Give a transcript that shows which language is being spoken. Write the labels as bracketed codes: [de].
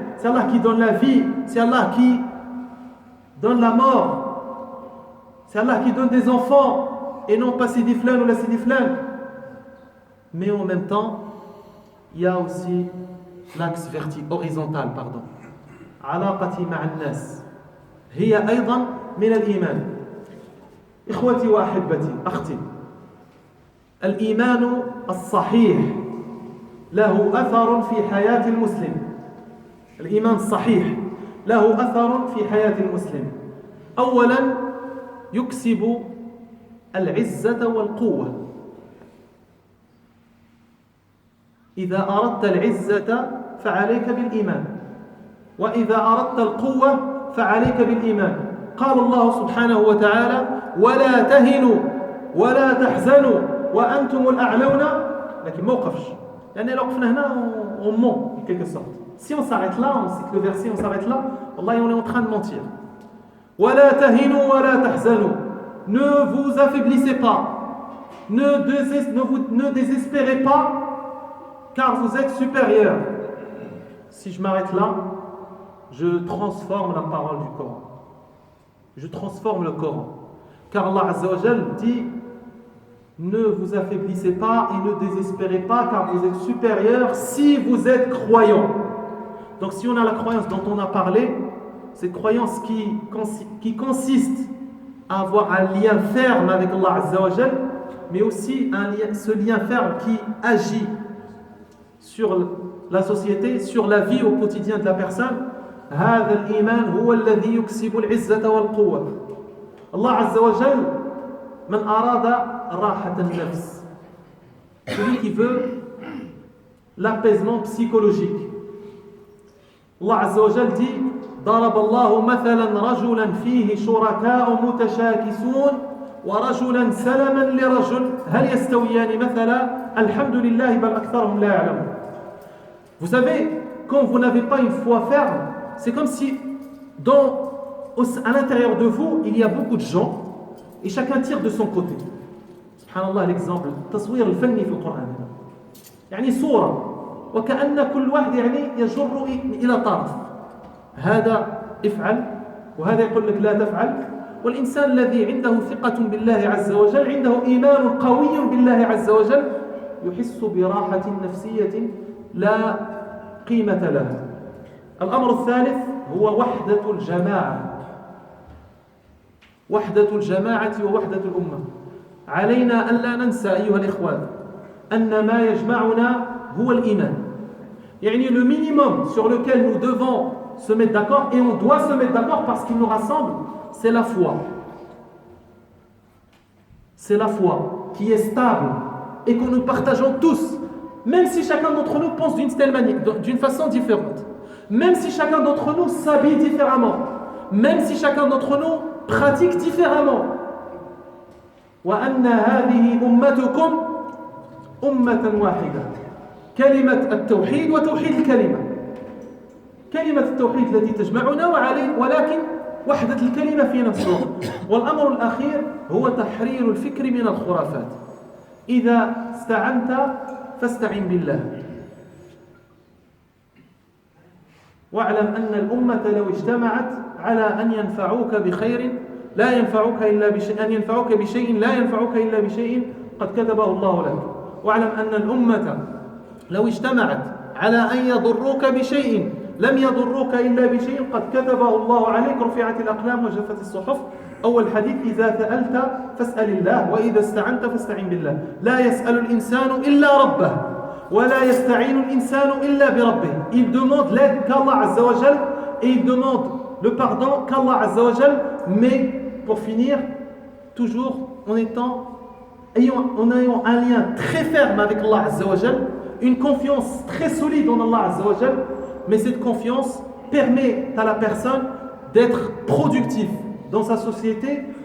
[fr] C'est Allah qui donne la vie. C'est Allah qui donne la mort. C'est Allah qui donne des enfants et non pas Sidi Flan ou la Sidi Flan. Mais en même temps, il y a aussi l'axe horizontal, pardon. [ar] علاقتي مع الناس هي أيضا من الإيمان. إخوتي وأحبتي أختي، الإيمان الصحيح له أثر في حياة المسلم. الإيمان الصحيح له أثر في حياة المسلم. أولا يكسب العزة والقوة. إذا أردت العزة فعليك بالإيمان، وإذا أردت القوة فعليك بالإيمان. قال الله سبحانه وتعالى ولا تهنوا ولا تحزنوا وأنتم الأعلون. لكن ما وقفش، لأن لو وقفنا هنا [fr] on ment en quelque sorte. Si on s'arrête là, on cite le verset, on s'arrête là, wallahi on est en train de mentir. [ar] ولا تهنوا ولا تحزنوا. [fr] Ne vous affaiblissez pas, ne désespérez pas, car vous êtes supérieurs. Si je m'arrête là, je transforme la parole du Coran. Je transforme le Coran. Car Allah Azza wa Jal dit ne vous affaiblissez pas et ne désespérez pas, car vous êtes supérieurs si vous êtes croyants. Donc si on a la croyance dont on a parlé, cette croyance qui consiste à avoir un lien ferme avec Allah Azza wa Jal, mais aussi ce lien ferme qui agit sur la société, sur la vie au quotidien de la personne. [ar] هذا الإيمان هو الذي يكسب العزة والقوة. الله عز وجل من أراد راحة النفس, [fr] celui qui veut l'apaisement psychologique. [ar] Allah Azza wa Jal dit ضرب الله مثلا رجلا فيه شركاء متشاكسون ورجلا سلما لرجل هل يستويان مثلا الحمد لله بل أكثرهم لا يعلمون. [fr] Vous savez, quand vous n'avez pas une foi ferme, c'est comme si dans à l'intérieur de vous, il y a beaucoup de gens et chacun tire de son côté. [ar] Subhanallah, l'exemple, التصوير الفني في القرآن. يعني صورة وكأن كل واحد يعني يجر إلى طرف. هذا افعل وهذا يقول لك لا تفعل. والإنسان الذي عنده ثقة بالله عز وجل عنده إيمان قوي بالله عز وجل يحس براحة نفسية لا قيمة لها. الأمر الثالث هو وحدة الجماعة. وحدة الجماعة ووحدة الأمة. علينا أن لا ننسى أيها الإخوان أن ما يجمعنا هو الإيمان. [fr] يعني le minimum sur lequel nous devons se mettre d'accord, et on doit se mettre d'accord parce qu'il nous rassemble, c'est la foi. C'est la foi qui est stable et que nous partageons tous, même si chacun d'entre nous pense d'une façon différente, même si chacun d'entre nous s'habille différemment, même si chacun d'entre nous pratique différemment. [ar] وأن هذه أمتكم أمة واحدة كلمة التوحيد وتوحيد الكلمة كلمة التوحيد التي تجمعنا ولكن وحدة الكلمة في نفس الوقت. والأمر الأخير هو تحرير الفكر من الخرافات. إذا استعنت فاستعن بالله. واعلم أن الأمة لو اجتمعت على أن ينفعوك بخير لا ينفعوك إلا بشيء، أن ينفعوك بشيء لا ينفعوك إلا بشيء قد كتبه الله لك. واعلم أن الأمة لو اجتمعت على أن يضروك بشيء لم يضروك إلا بشيء قد كتبه الله عليك. رفعت الأقلام وجفت الصحف. أول حديث إذا سألت فاسأل الله وإذا استعنت فاستعن بالله. لا يسأل الإنسان إلا ربه ولا يستعين الإنسان إلا بربه. [fr] Il demande l'aide qu'Allah Azza wa Jal et il demande le pardon qu'Allah Azza wa Jal. Mais pour finir, toujours en ayant un lien très ferme avec Allah Azza wa Jal, une confiance très solide en Allah Azza wa Jal, mais cette confiance permet à la personne d'être productif dans sa société.